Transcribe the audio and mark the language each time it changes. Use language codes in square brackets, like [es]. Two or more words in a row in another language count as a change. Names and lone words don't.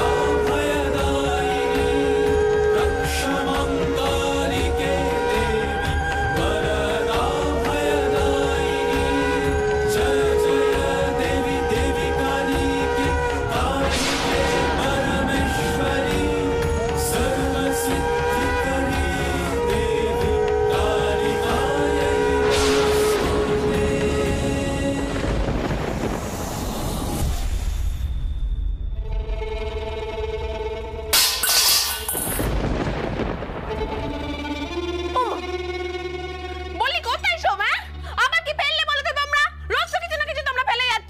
[sa] भयदायिनी रक्ष मां कालिके देवी वरदा भयदायिनी जय जय देवी देवी कालिके कालिके परमेश्वरी सर्वसिद्धिकरी देवी कालिकायै नमोस्तुते। [bn] বলি কোথায় সব? হ্যাঁ, আবার কি ফেললে বলো তো তোমরা? রোজ তো কিছু না কিছু তোমরা ফেলে যাচ্ছ।